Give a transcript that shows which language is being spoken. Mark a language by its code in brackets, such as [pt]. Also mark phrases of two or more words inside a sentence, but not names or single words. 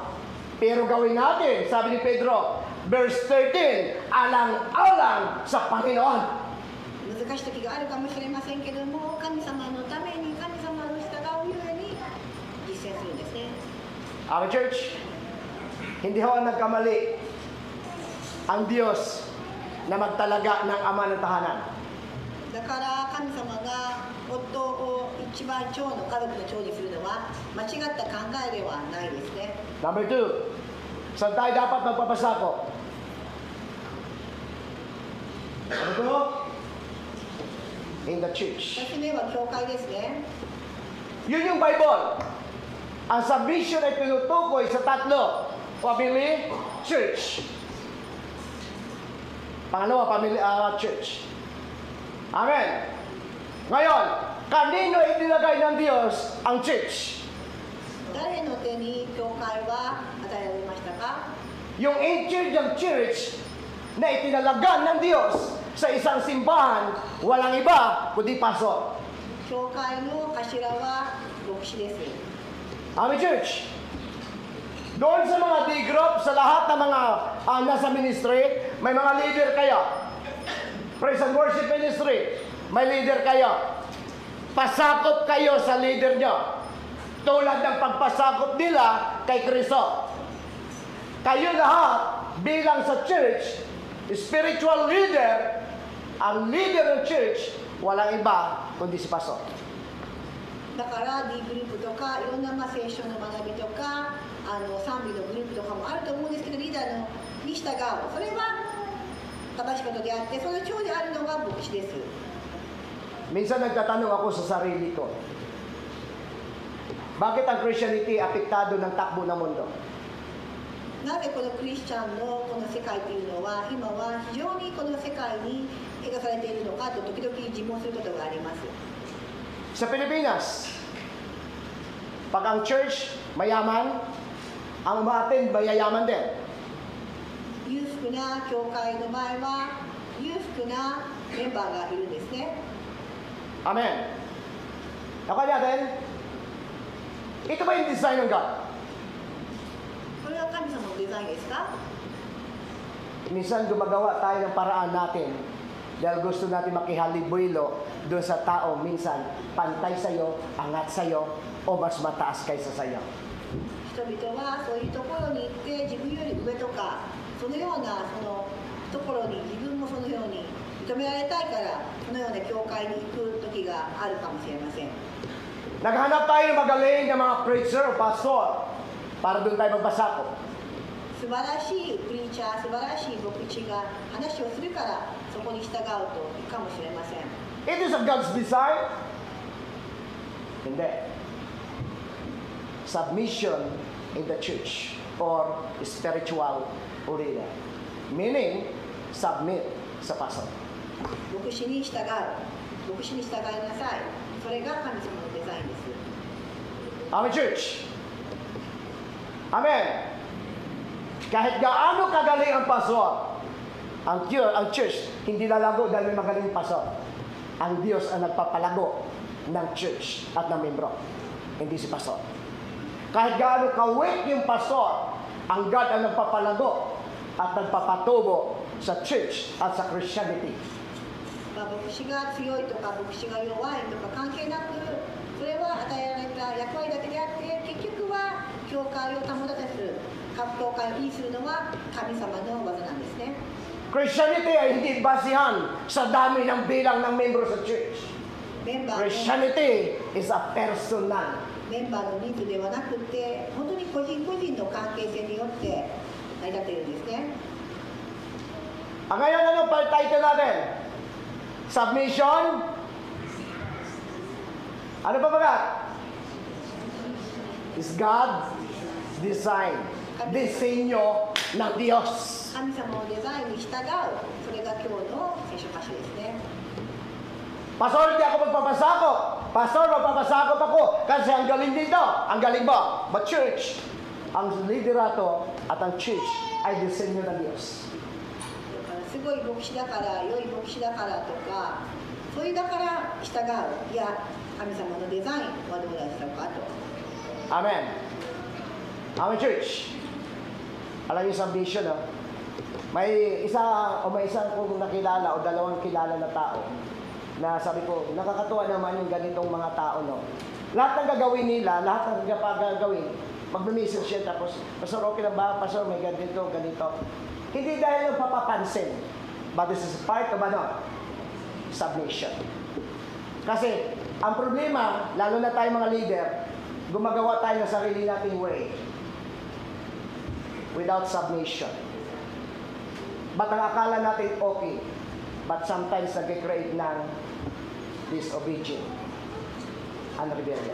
[tl] Pero gawin natin, sabi ni Pedro, verse 13, alang-alang sa Panginoon. [ja] 難しい時があるかもしれませんけども、神様のために神様の従うゆえに実践するんですね。 [en] Our church, [tl] hindi ho nagkamali ang Diyos na magtalaga ng ama ng tahanan. [ja] だから神様が夫を一番長の家族の長にするのは間違った考えではないですね。 [tl] Number 2, saan tayo dapat magpapasakop? Ano to? [en] In the church. [ja] 2つ目は教会ですね。 [tl] Yun yung Bible. Ang submission ay tinutukoy sa tatlo. [en] Family, church. Pangalawa, family, church. [tl] Amen. Ngayon, kanino itinagay ng Diyos ang church? [ja] 誰の手に教会は与えられましたか？ [tl] Yung in-charge ng church na itinalagan ng Diyos sa isang simbahan, walang iba kundi pastor. [ja] 教会の頭は牧師です。 [tl] Amen, church. Doon sa mga D-group, sa lahat ng mga nasa ministry, may mga leader kayo. [en] Praise and worship ministry, [tl] may leader kayo. Pasakop kayo sa leader nyo. Tulad ng pagpasakop nila kay Kristo. Kayo lahat bilang sa church, [en] spiritual leader, [tl] ang leader ng church, walang iba kundi si pastor. [ja] だから D グループとかいろんな聖書の学びとか賛美のグループとかもあると思うんですけど、リーダーに従う、それは正しいことであって、その長であるのが牧師です。 [tl] Minsan nagtatanong ako sa sarili ko, bakit ang Christianity apektado ng takbo ng mundo? [ja] なぜこのクリスチャンのこの世界というのは今は非常にこの世界に描かれているのかと時々自問することがあります。 [tl] Sa Pilipinas, pag ang church mayaman, ang umaattend mayayaman din. [ja] 裕福な教会の前は裕福なメンバーがいるんですね。 [tl] Amen. Nakaya natin, ito ba yung design ng God? [ja] これは神様のデザインですか？ [tl] Minsan gumagawa tayo ng paraan natin dahil gusto natin makihalubilo doon sa tao minsan pantay sa'yo, angat sa'yo, o mas mataas kaysa sa'yo. [ja] 人々はそういうところに行って自分より上とかそのようなそのところに自分もそのように認められたいからそのような教会に行く時があるかもしれません。 [tl] Naghanap tayo ng magaling na mga preacher o pastor para doon tayo magbasako. [ja] 素晴らしいプリーチャー、素晴らしい牧師が話をするからそこに従うといいかもしれません。 [en] It is of God's design. Hindi. Submission in the church or spiritual leader. Meaning, submit sa pastor. [ja] 牧師に従う、牧師に従いなさい。それが神様のデザインです。 [tl] Amen, church. Amen. Kahit gaano kagaling ang pastor, ang church, hindi lalago dahil may magaling pastor. Ang Diyos ang nagpapalago ng church at ng membro, hindi si pastor. Kahit gaano ka-weak yung pastor, ang God ang nagpapalago at nagpapatubo sa church at sa Christianity. [ja] 牧師が強いとか牧師が弱いとか関係なくそれは与えられた役割だけであって結局は教会を保たせる教会を維持するのは神様の技なんですね。 [tl] Christianity ay hindi basihan sa dami ng bilang ng membro sa church. [ja] メンバーの [en] Christianity is a personal. [ja] メンバーの人数ではなくて本当に個人個人の関係性によって成り立っているんですね。 [tl] Ngayon, ano pa title natin? Submission. Ano pa ba? [en] Is God design. [tl] Disenyo ng Diyos. [ja] 神様のデザインに従うそれが今日の聖書箇所ですね。 [tl] Pastor, hindi ako magpapasakop. Pastor, magpapasakop ako kasi ang galing dito. Ang galing ba? But church, ang liderato at ang church ay disenyo ng Diyos. [ja] すごい牧師だから良い牧師だからとかそれだから従ういや神様のデザインはどうだったかと。 [tl] Amen. Amen, church. Alam niyo sa vision, may isang kong nakilala o dalawang kilala na tao na sabi ko, nakakatuwa naman yung ganitong mga tao, no? Lahat ng gagawin nila, lahat ng gagawin, magme-message siya tapos, Pastor, okay lang ba? Pastor, may ganito, ganito. Hindi dahil yung papapansin, [en] but this is part of submission. [tl] Kasi, ang problema, lalo na tayo mga leader, gumagawa tayo ng sarili nating way [en] without submission. But [tl] ang akala natin [en] okay, but sometimes [tl] nag-create ng [en] disobedience and rebellion.